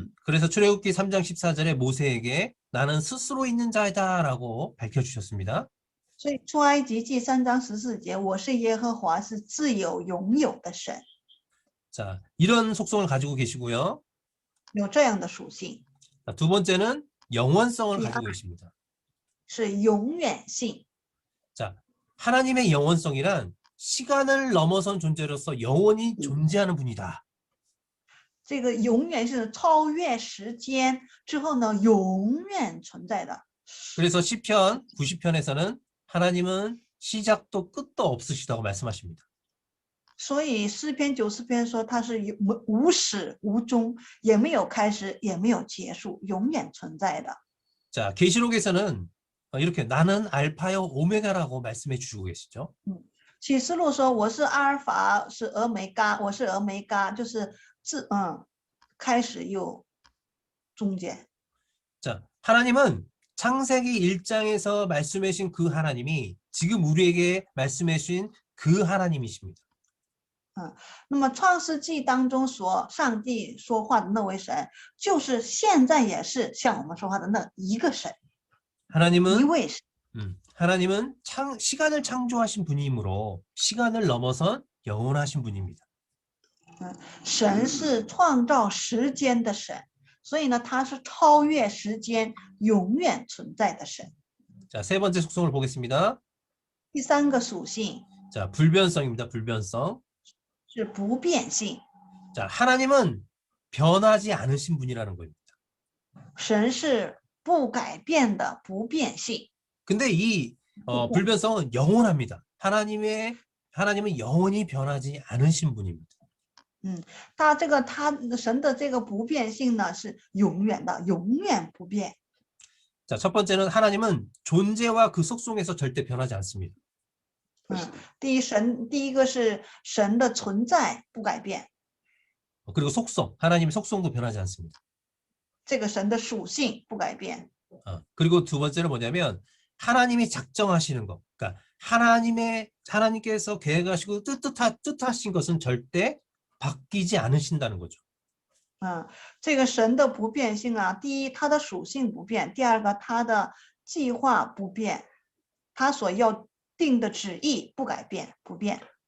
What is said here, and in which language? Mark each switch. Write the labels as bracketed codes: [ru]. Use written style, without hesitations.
[ko] 그래서 출애굽기 3장 14절에 모세에게 나는 스스로 있는 자이다라고 밝혀주셨습니다. [zh] 所以出埃及记3章14节，我是耶和华，是自由拥有的神。 [ko] 자, 이런 속성을 가지고 계시고요. [zh] 有这样的属性， [ko] 자, 두 번째는 영원성을 가지고 계십니다. [zh] 是永远性。 [ko] 자, 하나님의 영원성이란 시간을 넘어선 존재로서 영원히 존재하는 분이다. [zh] 这个永远是超越时间之后呢，永远存在的。 [ko] 그래서 시편 90편에서는 하나님은 시작도 끝도 없으시다고 말씀하십니다. [zh] 所以诗篇90篇说他是无始无终，也没有开始，也没有结束，永远存在的。 [ko] 자, 계시록에서는 이렇게 나는 알파요 오메가라고 말씀해 주시고 계시죠. [zh] 启示录说我是阿尔法，是俄梅嘎，我是俄梅嘎，就是开始又终结。 [ko] 자, 하나님은 창세기 1장에서 말씀해 주신 그 하나님이 지금 우리에게 말씀해 주신 그 하나님이십니다. [zh] 那么创世纪当中上帝说话的那位神，就是现在也是向我们说话的那一个神， [ko] 하나님은 [zh] 一位神。 [ko] 하나님은 시간을 창조하신 분이므로 시간을 넘어선 영원하신 분입니다. [zh] 神是创造时间的神，所以呢，他是超越时间、永远存在的神。 [ko] 자, 세 번째 속성을 보겠습니다. [zh] 第三个属性 [ko] 자, 불변성입니다. 불변성. [zh] 是不变性， [ko] 자, 하나님은 변하지 않으신 분이라는 겁니다. [zh] 神是不改变的不变性。 [ko] 근데 이 불변성은 영원합니다. 하나님은 영원히 변하지 않으신 분입니다. [zh] 他神的这个不变性呢是永远的，永远不变。 [ko] 자, 첫 번째는 하나님은 존재와 그 속성에서 절대 변하지 않습니다. [zh] 第一个是神的存在不改变， [ko] 그리고 속성, 하나님의 속성도 변하지 않습니다. [zh] 这个神的属性不改变。 [ko] 그리고 두 번째는 뭐냐면 하나님이 작정하시는 것, 그러니까 하나님께서 계획하시고 뜻하신 것은 절대 바뀌지 않으신다는 거죠. [zh] 这个神的不变性啊，第一，他的属性不变；第二个，他的计划不变，他所要定的旨意不改变，不变。